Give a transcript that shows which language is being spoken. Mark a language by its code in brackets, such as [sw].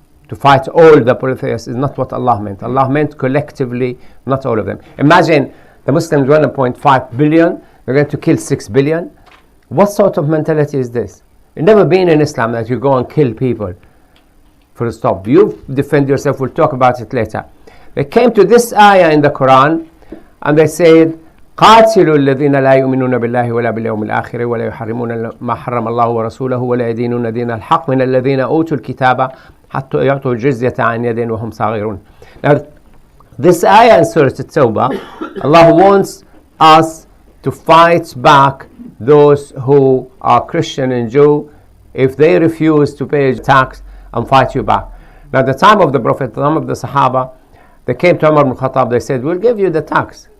[en] To fight all the polytheists is not what Allah meant. Allah meant collectively, not all of them. Imagine the Muslims 1.5 billion, they're going to kill 6 billion. What sort of mentality is this? It's never been in Islam that you go and kill people. Full stop. You defend yourself, we'll talk about it later. They came to this ayah in the Quran and they said, [ar] قاتلوا الذين لا يؤمنون بالله ولا باليوم الآخر ولا يحرمون ما حرم الله ورسوله ولا يدينون دين الحق من الذين أوتوا الكتاب حتى يعطوا الجزية عن يد وهم صاغرون. [en] Now, this ayah in Surah At-Tawbah, Allah wants us to fight back those who are Christian and Jew if they refuse to pay tax and fight you back. Now, at the time of the Prophet, some of the Sahaba, they came to Umar ibn Khattab, they said, we'll give you the tax.